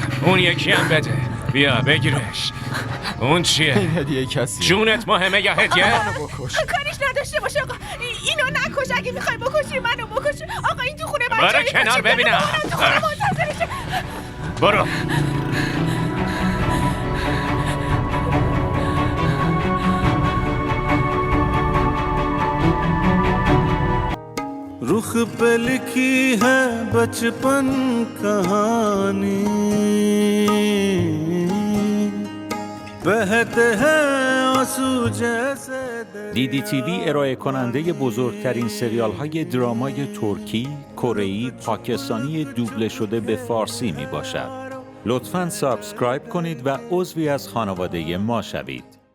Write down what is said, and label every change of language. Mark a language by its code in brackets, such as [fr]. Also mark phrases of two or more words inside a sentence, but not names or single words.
[fa] اون یکی هم بده. بیا بگیرش. اون چیه؟ این هدیه کسی. جونت مهمه یا هدیه؟ منو بکش. کاریش نداشته باشه آقا. اینو نکش. اگه میخوای بکشی منو بکش. آقا این تو خونه بچه‌ای. برو کنار ببینم. برو. [hi] रुख पे लिखी है बचपन कहानी बहते हैं आंसू जैसे [fa] دیدی تیوی ارائه کننده بزرگترین سریال های درامای ترکی، کره‌ای، پاکستانی دوبله شده به فارسی می باشد. لطفاً سابسکرایب کنید و عضوی از خانواده ما شوید.